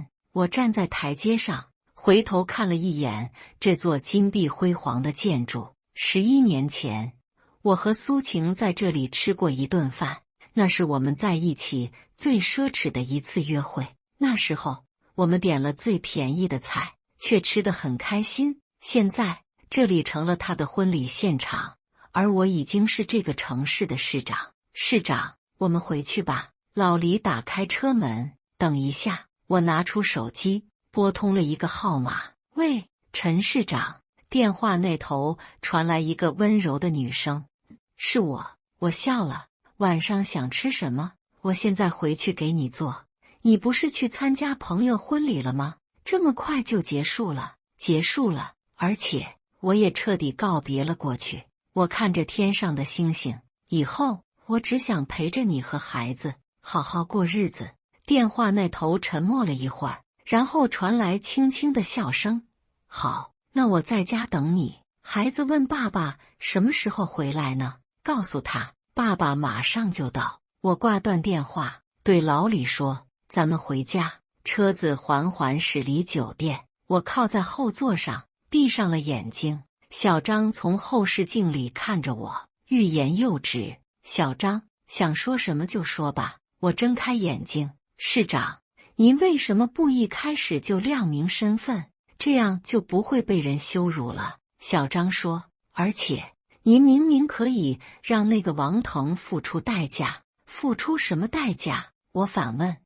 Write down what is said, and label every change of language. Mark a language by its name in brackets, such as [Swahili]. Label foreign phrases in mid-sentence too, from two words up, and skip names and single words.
[Chinese] 我站在台階上，回頭看了一眼這座金碧輝煌的建築。11年前，我和蘇晴在這裡吃過一頓飯，那是我們在一起最奢侈的一次約會。那時候，我們點了最便宜的菜，卻吃得很開心。現在，這裡成了他的婚禮現場，而我已經是這個城市的市長。市長，我們回去吧。老李打開車門。等一下，我拿出手機，撥通了一個號碼。喂，陳市長。電話那頭傳來一個溫柔的女聲。是我。我笑了。晚上想吃什麼？我現在回去給你做。你不是去參加朋友婚禮了嗎？這麼快就結束了？結束了，而且我也徹底告別了過去。我看着天上的星星，以後我只想陪着你和孩子，好好過日子。電話那頭沉默了一會兒，然後傳來輕輕的笑聲。好，那我在家等你。孩子問爸爸什麼時候回來呢？告訴他，爸爸馬上就到。我掛斷電話，對老李說，咱們回家。車子緩緩駛離酒店，我靠在後座上，閉上了眼睛。小張從後視鏡裡看着我，欲言又止。小張，想說什麼就說吧。我睜開眼睛。市長，您為什麼不一開始就亮明身份？這樣就不會被人羞辱了。小張說，而且您明明可以讓那個王腾付出代價。付出什麼代價？我反問。